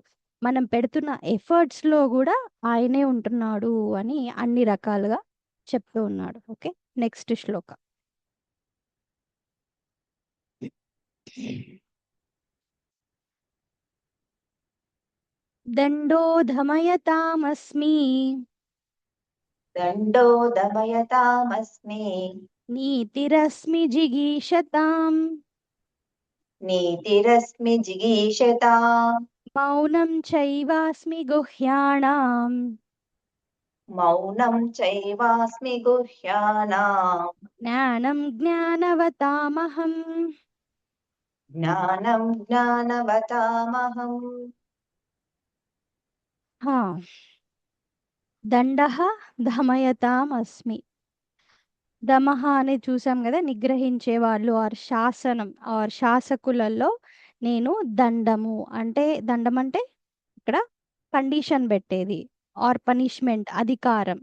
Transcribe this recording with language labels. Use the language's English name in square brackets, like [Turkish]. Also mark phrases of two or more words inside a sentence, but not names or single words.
[Telugu] మనం పెడుతున్న ఎఫర్ట్స్‌లో గూడా ఆయనే ఉంటున్నాడు అని అన్ని రకాలుగా చెప్తూ ఉన్నాడు. [English] Okay. Next [Telugu] శ్లోక. దండోధమయతామస్మి [Sanskrit] दण्डो दमयतामस्मि नीतिरस्मि जिगीषताम् नीतिरस्मि जिगीषताम् मौनं चैवास्मि गुह्यानाम् मौनं चैवास्मि गुह्यानाम् ज्ञानं ज्ञानवतामहम्. ज्ञानं ज्ञानवतामहम् హా. दण्डः दमयतामस्मि. [Telugu] దమః అనేది చూసాం కదా, నిగ్రహించే వాళ్ళు ఆర్ శాసనం ఆర్ శాసకులలో నేను దండము అంటే దండం అంటే ఇక్కడ కండిషన్ పెట్టేది [English] or punishment [Telugu] అధికారం.